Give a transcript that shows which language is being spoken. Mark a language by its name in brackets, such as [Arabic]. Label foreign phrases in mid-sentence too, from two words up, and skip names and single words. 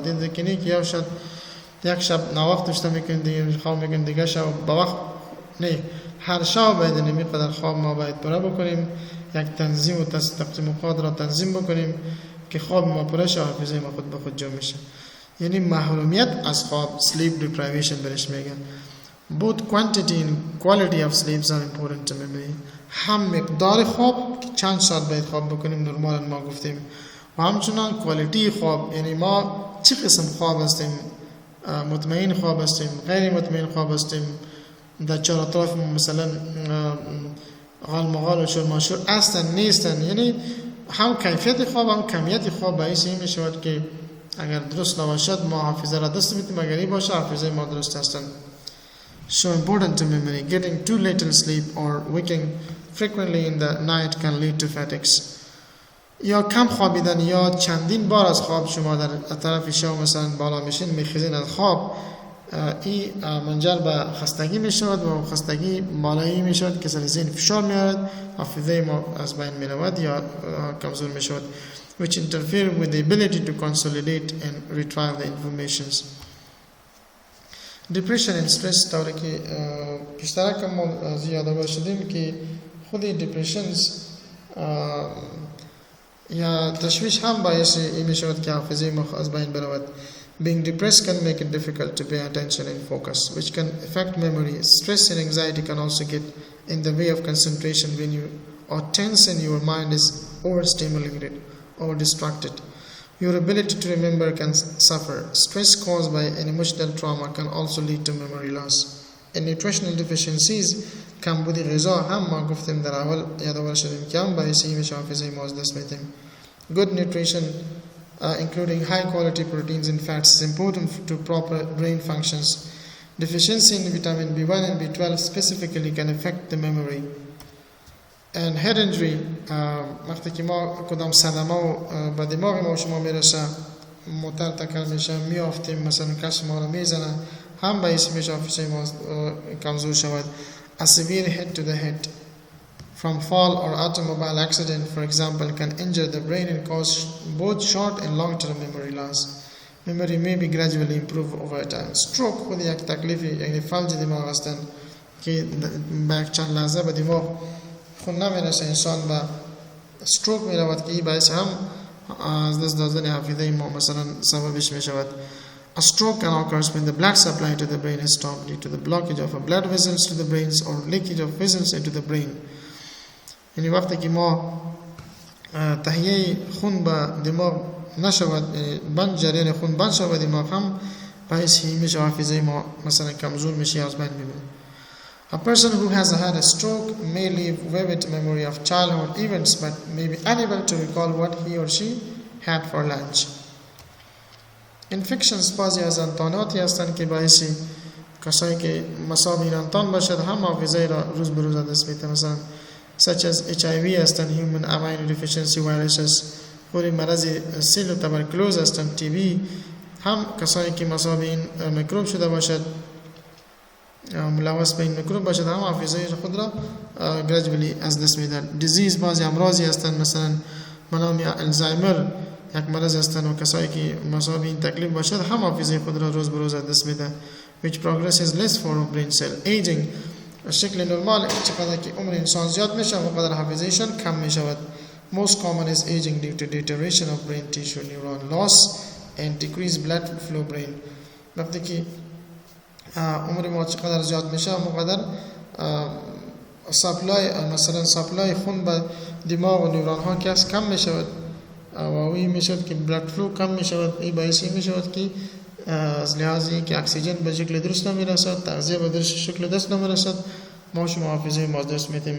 [Persian] این دیگه که یک شب ناوقت داشته میکنید دیگه خواب میکنید دیگه شب با وقت نه، هر شب باید نمیقدر خواب ما باید پره بکنیم، یک تنظیم و تقسیم اوقات را تنظیم بکنیم که خواب ما پره شه، حافظه ما خود به خود جمع میشه. یعنی محرومیت از خواب [English] sleep deprivation [Persian] برش میگن. [English] both quantity and quality of sleeps are important to memory. [Persian] هم مقدار خواب که چند ساعت باید خواب بکنیم نرمال ما گفتیم و همچنان کوالیتی خواب، یعنی ما چه قسم خواب هستیم، مطمئن خواب هستیم، غیر مطمئن خواب هستیم، در چهار اطراف مثلا غال مغال و شرماشور هستن نیستن. یعنی هم کیفیت خواب هم کمیت خواب باعث این میشود که اگر درست نباشد ما حافظه را دست میدیم، اگر این باشه حافظه ما درست هستن. [English] So important to memory. Getting too little sleep or waking frequently in the night can lead to fatigues. [Persian] یا کم خوابیدن یا چندین بار از خواب شما در طرف شب مثلا بالا میشین میخیزین از خواب، این منجر به خستگی میشود و خستگی بالایی میشود که سر ذهن فشار میارد، حافظه ما از بین میرود یا کمزور میشود [English] which interfere with the ability to consolidate and retrieve the informations. Depression and stress [Persian] طوری که پیشتر کم زیاده باشدیم که خودی depressions یا تشویش هم باعث این میشود که حافظه ما از بین برود. [English] Being depressed can make it difficult to pay attention and focus, which can affect memory. Stress and anxiety can also get in the way of concentration when you are tense and your mind is overstimulated or distracted. Your ability to remember can suffer. Stress caused by an emotional trauma can also lead to memory loss. And nutritional deficiencies [Persian] کمبود غذا هم ما گفتیم در اول یادآور شدیم که هم باعث این میشه حافظه ما از دست بدیم. [English] Good nutrition including high quality proteins and fats is important to proper brain functions. Deficiency in vitamin B1 and B12 specifically can affect the memory. And head injury [Persian] وقتی که ما کدام صدمه و به دماغ ما و شما میرسه موتر تکر میشه میافتیم مثلا کس ما رو میزنه هم باعث میشه حافظه ما کمزور شود. [English] A severe hit to the head from fall or automobile accident, for example, can injure the brain and cause both short and long-term memory loss. Memory may be gradually improved over time. [Persian] Stroke خود یک تکلیفی یعنی فلج دماغ هستند که با چند لحظه به دماغ خون نمیرسه انسان به stroke میرود که این باعث هم از دست دادن حافظه ما مثلا سببش میشود. [English] A stroke can occur when the blood supply to the brain is stopped due to the blockage of blood vessels to the brains or leakage of vessels into the brain. [Persian] یعنی وقتی که ما تهیه خون به دماغ نشود، بند جریان خون بند شود دماغ هم باعث میشه حافظه ما مثلا کمزور میشه از بین میره. [English] A person who has had a stroke may leave vivid memory of childhood events but may be unable to recall what he or she had for lunch. [Persian] Infections بعضی از انتاناتی هستند که باعث کسایی که مصاب ایرانتان باشد هم حافظه را روز به روز از دست میده. [English] مثلا such as HIV هستند، human immunodeficiency viruses، [Persian] خوری مرض سیل و تبرکلوز هستند، TB، هم کسایی که مصاب این میکروب شده باشد، ملوث به این میکروب باشد، هم حافظه خود را گرجولی از دست میدن. دیزیز بعضی امراضی هستند، مثلا منام یا الزایمر یک مرض هستند و کسایی که مصاب این تکلیف باشد هم حافظه خود را روز به روز از دست میدن. [English] which progresses less for brain cell aging. [Persian] شکل نرمال چقدر که عمر انسان زیاد میشه اونقدر حافظه‌شان کم میشود. [English] most common is aging due to deterioration of brain tissue, neuron loss and decreased blood flow brain. [Persian] وقتی که عمر ما چقدر زیاد میشه اونقدر سپلای مثلا سپلای خون به دماغ و نوران ها کم میشود و این میشود که [English] blood flow [Persian] کم میشود. این باعث میشود که از لحاظی که اکسیژن به شکل درست نمیرسد، تغذیه به درست شکل دست نمیرسد، ما شما حافظه ما دست میدیم.